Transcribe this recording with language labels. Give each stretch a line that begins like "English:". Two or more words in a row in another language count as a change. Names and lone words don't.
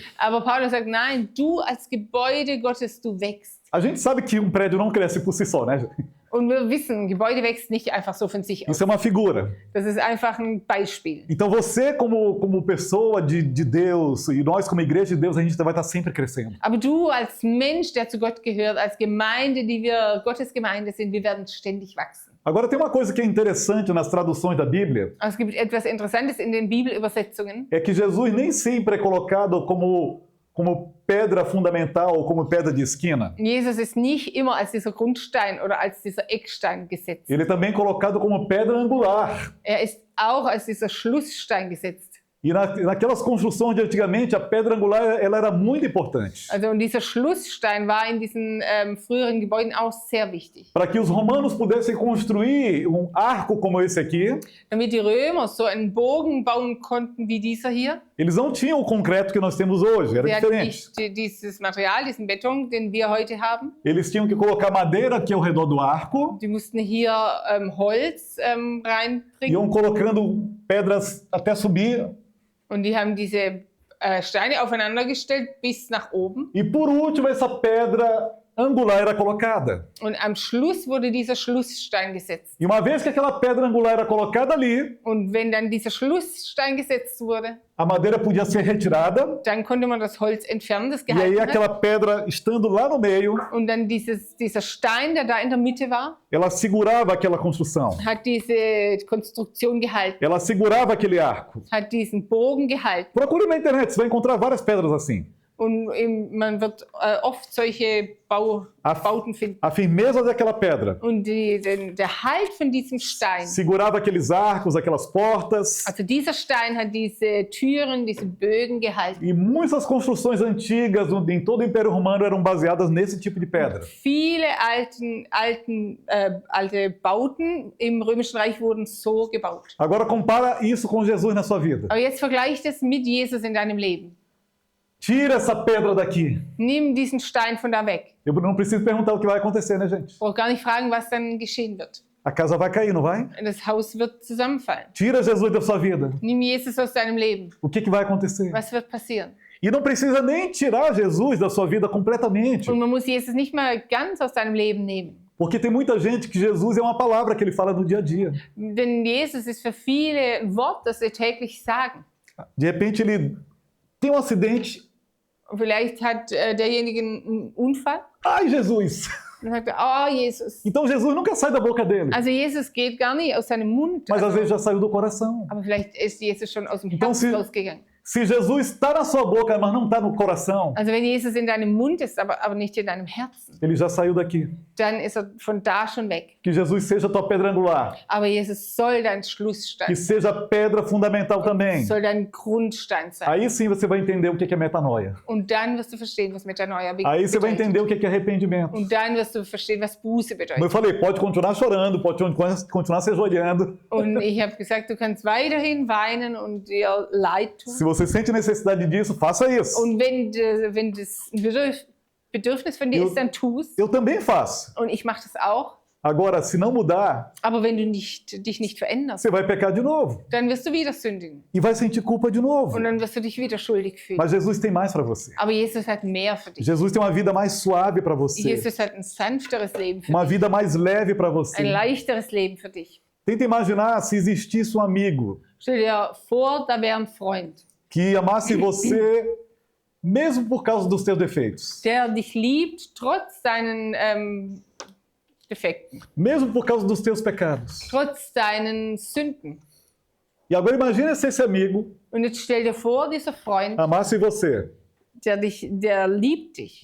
German: Aber Paulus sagt, nein, du als Gebäude Gottes, du wächst.
Portuguese: A gente sabe que um prédio não cresce por si só, né?
German: Und wir wissen, ein Gebäude wächst nicht einfach so von sich aus.
Portuguese: Isso é uma figura.
German: Das ist einfach ein Beispiel.
Portuguese: Então você como pessoa de Deus e nós como igreja de Deus, a gente vai estar sempre crescendo.
German: Aber du als Mensch, der zu Gott gehört, als Gemeinde, die wir Gottes Gemeinde sind, wir werden ständig wachsen.
Portuguese: Agora tem uma coisa que é interessante nas traduções da Bíblia,
German: Es gibt etwas Interessantes in den Bibelübersetzungen.
Portuguese: é que Jesus nem sempre é colocado como pedra fundamental ou como pedra de esquina.
German: Jesus ist nicht immer als dieser Grundstein oder als dieser Eckstein gesetzt.
Portuguese: Ele é também colocado como pedra angular.
German: Er ist auch als dieser Schlussstein gesetzt.
Portuguese: E naquelas construções de antigamente, a pedra angular ela era muito importante.
German: Also und dieser Schlussstein war in diesen früheren Gebäuden auch sehr wichtig.
Portuguese: Para que os romanos pudessem construir um arco como esse aqui,
German: Damit die Römer so einen Bogen bauen konnten wie dieser hier.
Portuguese: eles não tinham o concreto que nós temos hoje, era
German: Sie hatten
Portuguese: diferente.
German: nicht dieses Material, diesen Beton, den wir heute haben.
Portuguese: Eles tinham que colocar madeira aqui ao redor do arco,
German: Die mussten hier Holz reinbringen.
Portuguese: iam colocando pedras até subir,
German: Und die haben diese Steine aufeinander gestellt bis nach oben.
Portuguese: e por último essa pedra angular era colocada.
German: Und am Schluss wurde dieser Schlussstein gesetzt.
Portuguese: E uma vez que aquela pedra angular era colocada ali,
German: Und wenn dann dieser Schlussstein gesetzt wurde,
Portuguese: a madeira podia ser retirada,
German: dann konnte man das Holz entfernen, das
Portuguese: e aí
German: gehalten hat.
Portuguese: aquela pedra estando lá no meio,
German: Und dann dieser Stein, der da in der Mitte war,
Portuguese: ela segurava aquela construção,
German: hat diese Konstruktion gehalten,
Portuguese: ela segurava aquele arco.
German: hat diesen Bogen gehalten.
Portuguese: Procure na internet, você vai encontrar várias pedras assim.
German: Und man wird oft solche Bauten finden.
Portuguese: A firmeza daquela pedra
German: Und der Halt von diesem Stein,
Portuguese: segurava aqueles arcos, aquelas portas.
German: also dieser Stein hat diese Türen, diese Bögen gehalten.
Portuguese: E muitas construções antigas em todo o Império Romano eram baseadas nesse tipo de pedra.
German: Viele alte Bauten im Römischen Reich wurden so gebaut.
Portuguese: Agora compara isso com Jesus na sua vida.
German: Aber jetzt vergleich das mit Jesus in deinem Leben.
Portuguese: Tira essa pedra daqui.
German: Nimm diesen Stein von da weg.
Portuguese: Eu não preciso perguntar o que vai acontecer, né, gente?
German: Ich brauche gar nicht fragen, was dann geschehen wird.
Portuguese: A casa vai cair, não vai?
German: Das Haus wird zusammenfallen.
Portuguese: Tira Jesus da sua vida.
German: Nimm Jesus aus deinem Leben.
Portuguese: O que vai acontecer?
German: Was wird passieren?
Portuguese: E não precisa nem tirar Jesus da sua vida completamente.
German: Und man muss Jesus nicht mal ganz aus deinem Leben nehmen.
Portuguese: Porque tem muita gente que Jesus é uma palavra que ele fala no dia a dia.
German: Denn Jesus ist für viele ein Wort, das wir täglich sagen.
Portuguese: De repente ele tem um acidente.
German: Und vielleicht hat derjenige einen Unfall
Portuguese: Ai, Jesus!
German: und sagt, oh Jesus.
Portuguese: Então Jesus nunca sai da boca dele.
German: Also Jesus geht gar nicht aus seinem Mund,
Portuguese: Mas às
German: also,
Portuguese: vezes já saiu do coração.
German: aber vielleicht ist Jesus schon aus dem
Portuguese: Então,
German: Herzen
Portuguese: se-
German: rausgegangen.
Portuguese: Se Jesus está na sua boca, mas não está no coração,
German: Also wenn Jesus in deinem Mund ist, aber nicht in deinem Herzen,
Portuguese: ele já saiu daqui.
German: dann ist von da schon weg.
Portuguese: Que Jesus seja a tua pedra angular.
German: Aber Jesus soll dein Schlussstein
Portuguese: Que
German: sein,
Portuguese: seja a pedra fundamental também.
German: soll dein Grundstein sein.
Portuguese: Aí sim você vai entender o que é metanoia.
German: Und dann wirst du verstehen, was Metanoia
Portuguese: Aí você vai
German: bedeutet.
Portuguese: entender o que é arrependimento.
German: Und dann wirst du verstehen, was Buße
Portuguese: Como eu
German: bedeutet.
Portuguese: falei, pode continuar chorando, pode continuar se ajoelhando.
German: Und ich habe gesagt, du kannst weiterhin weinen und dir leid tun.
Portuguese: Se você sente necessidade disso, faça isso.
German: Und wenn das ein Bedürfnis von dir
Portuguese: Eu-
German: ist, dann tu es.
Portuguese: Eu também faço.
German: Und ich mache das auch.
Portuguese: Agora, se não mudar,
German: Aber wenn du dich nicht veränderst,
Portuguese: você vai pecar de novo.
German: dann wirst du wieder sündigen.
Portuguese: E vai sentir culpa de novo.
German: Und dann wirst du dich wieder schuldig fühlen.
Portuguese: Mas Jesus tem mais para você.
German: Aber Jesus hat mehr für dich.
Portuguese: Jesus tem uma vida mais suave para você.
German: Jesus hat ein sanfteres Leben für
Portuguese: Uma
German: dich.
Portuguese: vida mais leve para
German: Ein
Portuguese: você.
German: leichteres Leben für dich.
Portuguese: Tenta imaginar se existisse um amigo
German: Stell dir vor, da wäre ein Freund,
Portuguese: que amasse você mesmo por causa dos teus defeitos.
German: der dich liebt, trotz deinen Defekten,
Portuguese: Mesmo por causa dos teus pecados.
German: trotz deinen Sünden.
Portuguese: E agora imagine se esse amigo
German: Und jetzt stell dir vor, dieser Freund,
Portuguese: amasse você
German: der liebt dich,